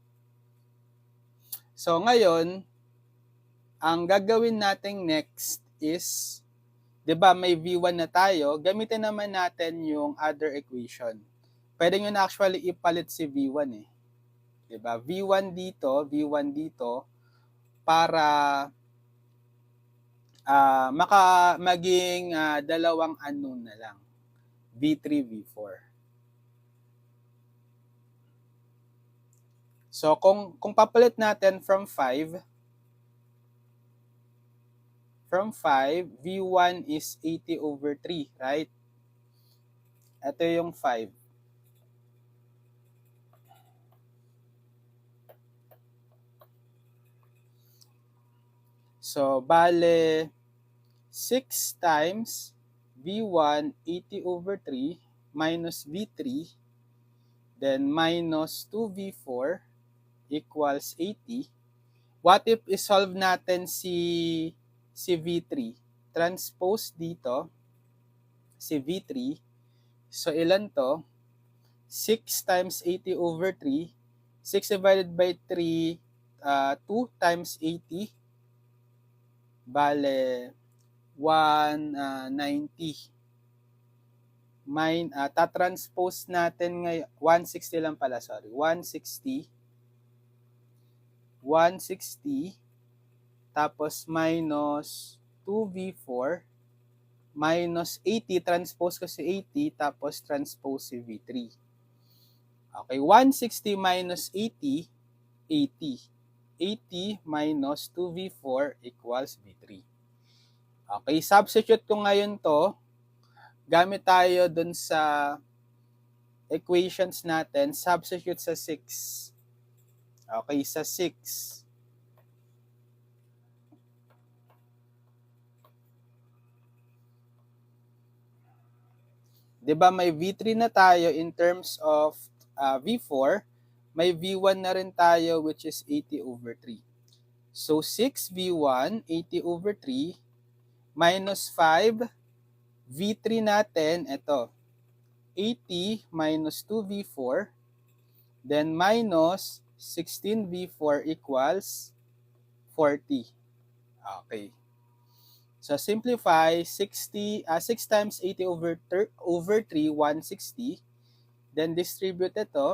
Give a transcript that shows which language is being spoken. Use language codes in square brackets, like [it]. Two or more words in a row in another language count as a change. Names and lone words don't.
[tl] So, ngayon, ang gagawin natin [en] next is, [tl] di ba may V1 na tayo, gamitin naman natin yung [en] other equation. [tl] Pwede nyo na actually ipalit si V1 eh. Di ba? V1 dito, para maging dalawang unknown na lang. V3, V4. So, kung papalit natin from 5, V1 [en] is 80 over 3, right? [tl] Ito yung 5. [en] So, bale, 6 times V1, 80 over 3, minus V3, then minus 2V4 equals 80. What if [tl] isolve natin si V3? Transpose dito, si V3. [en] So, [tl] ilan to? [en] 6 times 80 over 3. 6 divided by 3, 2 times 80. [tl] Bale, 190. Tatranspose natin ngayon, 160 lang pala, sorry. 160. [en] Tapos minus 2V4 minus 80, [tl] transpose ko si 80, tapos transpose si V3. [en] Okay, 160 minus 80, 80. 80 minus 2V4 equals V3. [tl] Okay, substitute ko ngayon to. Gamit tayo dun sa equations natin, substitute sa 6. Okay, sa 6. Diba may V3 na tayo [en] in terms of V4, [tl] may V1 na rin tayo [en] which is 80 over 3. So 6V1, 80 over 3, minus 5, V3 [tl] natin, ito, [en] 80 minus 2V4, then minus 16V4 equals 40. Okay. So simplify, 6 times 80 over 3, 160. Then distribute ito.